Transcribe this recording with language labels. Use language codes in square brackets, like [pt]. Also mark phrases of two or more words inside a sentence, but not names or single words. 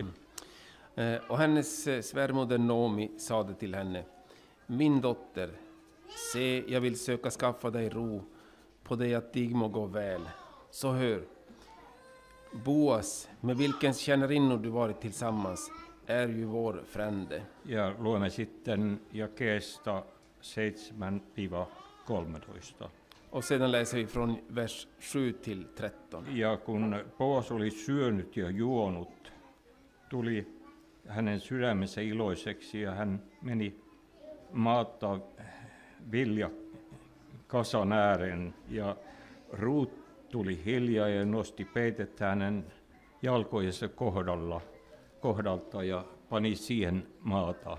[sv] Och hennes svärmoder Noomi sade till henne: Min dotter, se, jag vill söka skaffa dig ro på det att dig må gå väl. Så hör, Boas, med vilken tjänarinnor du varit tillsammans, är ju vår frände. [fi] Ja luemme sitten jakeesta 7-13. [sv] Och sedan läser vi från vers 7 till 13. [fi] Ja kun Boas oli syönyt ja juonut, tuli hänen sydämensä iloiseksi ja hän meni maata viljakasan ääreen ja Ruut tuli hiljaa ja nosti peitettä hänen jalkojensa kohdalta ja pani siihen maata.